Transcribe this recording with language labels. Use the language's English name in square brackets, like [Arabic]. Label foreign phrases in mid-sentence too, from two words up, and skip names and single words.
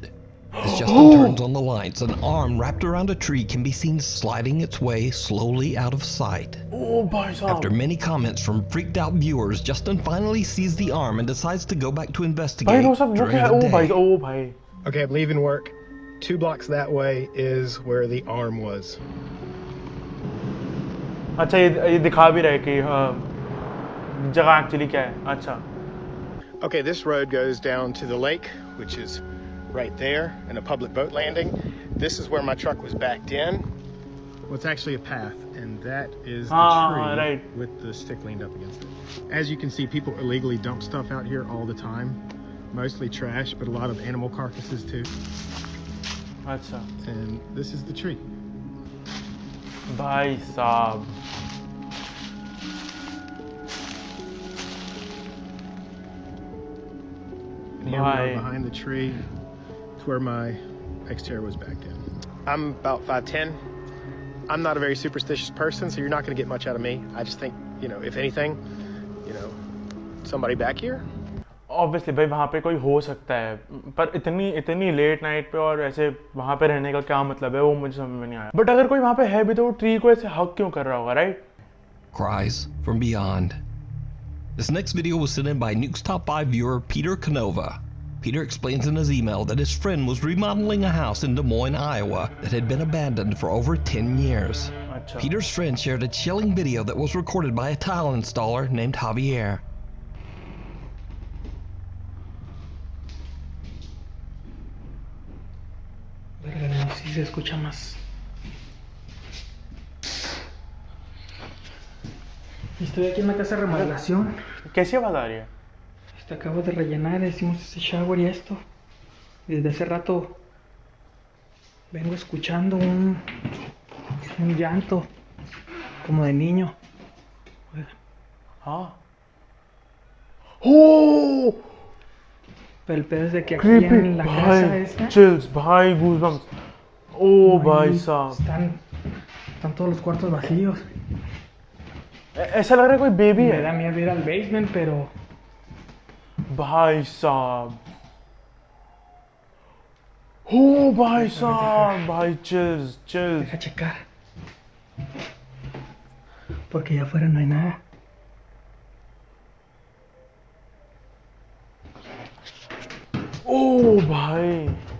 [English] As Justin turns on the lights, an arm wrapped around a tree can be seen sliding its way slowly out of sight. After many comments from freaked out viewers, Justin finally sees the arm and decides to go back to investigate during the day. Okay, I'm leaving work. 2 blocks that way is where the arm was. [Hindi] अच्छा, ये दिखा भी रहा है कि जगह एक्चुअली क्या है. अच्छा. [English] Okay, this road goes down to the lake, which is right there, and a public boat landing. This is where my truck was backed in. Well, it's actually a path, and that is the tree with the stick leaned up against it. As you can see, people illegally dump stuff out here all the time. Mostly trash, but a lot of animal carcasses too. [Hindi] अच्छा. [English] And this is the tree. [Hindi] भाई साहब. [English] And here we are behind the tree. It's where my Xterra was backed in. I'm about 5'10". I'm not a very superstitious person, so you're not going to get much out of me. I just think, if anything, somebody back here. [Hindi] Obviously भाई वहाँ पे कोई हो सकता है, पर इतनी [English] late night [Hindi] पे और ऐसे वहाँ पे रहने का क्या मतलब है, वो मुझे समझ में नहीं आया. बट अगर कोई वहाँ पे है भी तो वो ट्री को ऐसे हक क्यों कर रहा होगा, [English] राइट? Cries from beyond. This next video was sent in by Nukes Top 5 viewer Peter Canova. Peter explains in his email that his friend was remodeling a house in Des Moines, Iowa that had been abandoned for over 10 years. Peter's friend shared a chilling video that was recorded by a tile installer named Javier. [Spanish] Si se escucha más. Estoy aquí en la casa de remodelación. [Hindi] कैसी आवाज आ रही है? [Spanish] Acabo de rellenar, hicimos ese shower y esto. Y desde hace rato vengo escuchando un llanto como de niño. [Hindi] हाँ. ¡Oh! [Spanish] Pero el pedo es de que aquí en la casa esta [English] chills, [Hindi] भाई, goosebumps. Oh भाई साहब. [Spanish] Están todos los cuartos vacíos. [Hindi] ऐसा लग रहा है कोई बेबी है. [Spanish] Me da miedo ir al basement, pero [Hindi] भाई साहब. Oh भाई साहब, भाई chills. [Spanish] Deja checar. Porque allá afuera no hay nada. [Hindi] ओ भाई.